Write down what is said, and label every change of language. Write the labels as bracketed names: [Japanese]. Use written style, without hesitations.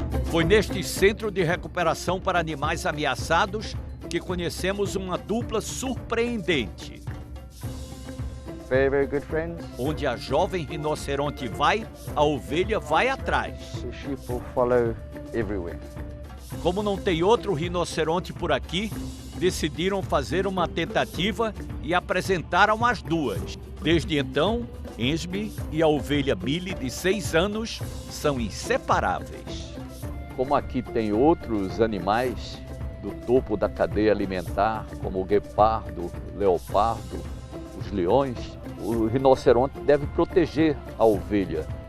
[Portuguese] Foi neste centro de recuperação para animais ameaçados que conhecemos uma dupla surpreendente. [English] Very good friends. [Portuguese] Onde a jovem rinoceronte vai, a ovelha vai atrás. [English] The sheep will follow everywhere. [Portuguese] Como não tem outro rinoceronte por aqui, decidiram fazer uma tentativa e apresentaram as duas. Desde então, Esme e a ovelha Millie, de 6 anos, são inseparáveis. Como aqui tem outros animais do topo da cadeia alimentar, como o guepardo, o leopardo, os leões, o rinoceronte deve proteger a ovelha.